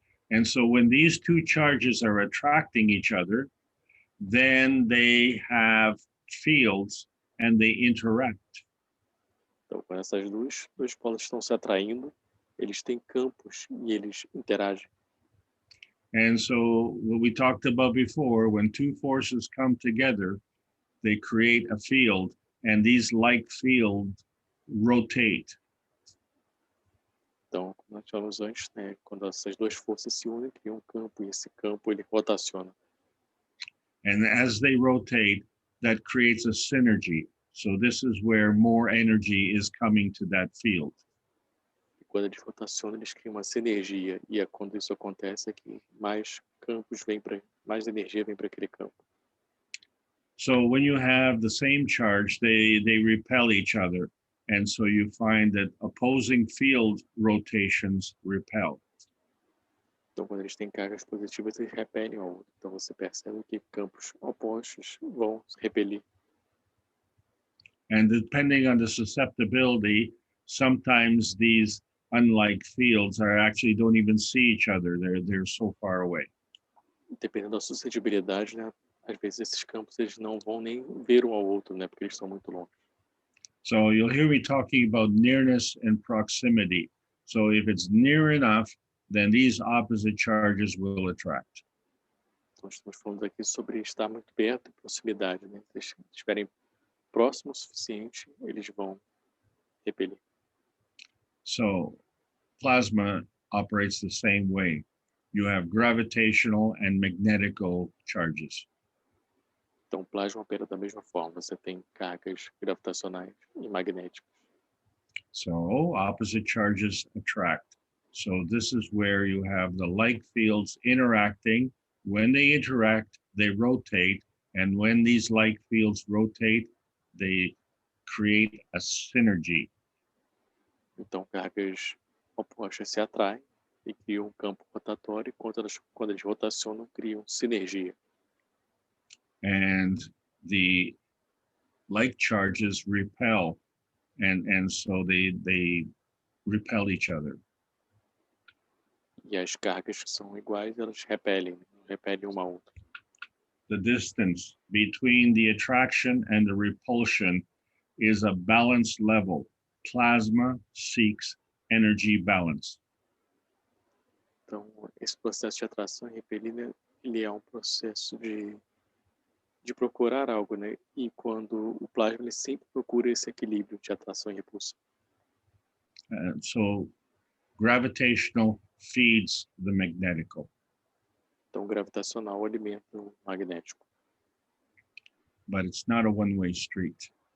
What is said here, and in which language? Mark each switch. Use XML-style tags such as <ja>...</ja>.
<en>And so when these two charges are attracting each other, then they have fields and they interact.</en> <pt>Então, quando essas dois polos estão se atraindo, eles têm campos e eles interagem.</pt> <en>And so what we talked about before, when two forces come together, they create a field, and these like fields rotate.</en> <pt>Então, como nós falamos antes, né, quando essas duas forças se unem, criam um campo, e esse campo ele rotaciona.</pt> <en>And as they rotate, that creates a synergy. So this is where more energy is coming to that field.</en> <pt>E quando eles rotacionam, eles criam uma sinergia. E quando isso acontece, é que mais campos vêm para, mais energia vem para aquele campo.</pt> <en>So when you have the same charge, they repel each other. And so you find that opposing field rotations repel.</en> <pt>Então, quando eles têm cargas positivas, eles repelem ao outro. Então, você percebe que campos opostos vão se repelir.</pt> <en>And depending on the susceptibility, sometimes these unlike fields actually don't even see each other. They're so far away.</en> <pt>Dependendo da suscetibilidade, né? Às vezes esses campos eles não vão nem ver um ao outro, né? Porque eles estão muito longe.</pt> <en>So you'll hear me talking about nearness and proximity. So if it's near enough, then these opposite charges will attract.</en> <pt>Então, estamos falando aqui sobre estar muito perto e proximidade, né? Se eles estiverem próximos o suficiente, eles vão repelir.</pt> <en>So plasma operates the same way. You have gravitational and magnetical charges.</en> <pt>Então, o plasma opera da mesma forma. Você tem cargas gravitacionais e magnéticas.</pt> <en>So opposite charges attract. So this is where you have the like fields interacting. When they interact, they rotate. And when these like fields rotate, they create a synergy.</en> <pt>Então, cargas opostas se atraem e criam um campo rotatório. Quando eles rotacionam, criam sinergia.</pt> <en>And the like charges repel, and so they repel each other.</en> <pt>E as cargas que são iguais, elas repelem uma a outra.</pt> <en>the distance between the attraction and the repulsion is a balanced level. Plasma seeks energy balance.</en> <pt>Então, esse processo de atração e repelida, ele é um processo de procurar algo, né? E quando o plasma, ele sempre procura esse equilíbrio de atração e repulsão.</pt> <en>So gravitational feeds the magnetical.</en> <pt>Então, o gravitacional alimenta o magnético.</pt> <en>But it's not a one-way street.</en>